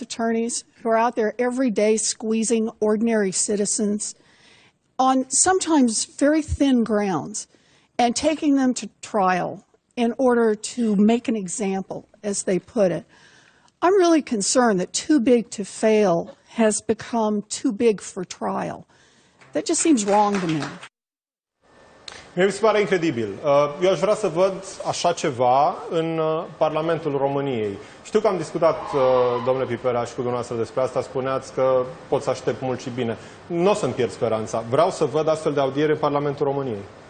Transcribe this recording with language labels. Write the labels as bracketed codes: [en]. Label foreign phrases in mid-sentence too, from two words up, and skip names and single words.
[en] attorneys who are out there every day squeezing ordinary citizens on sometimes very thin grounds and taking them to trial in order to make an example, as they put it. I'm really concerned that too big to fail has become too big for trial. That just seems wrong to me. [ro] Mi se pare incredibil. Eu aș vrea să văd așa ceva în Parlamentul României. Știu că am discutat, domnule Piperea, și cu dumneavoastră despre asta, spuneați că pot să aștept mult și bine. Nu o să-mi pierd speranța. Vreau să văd astfel de audiere în Parlamentul României.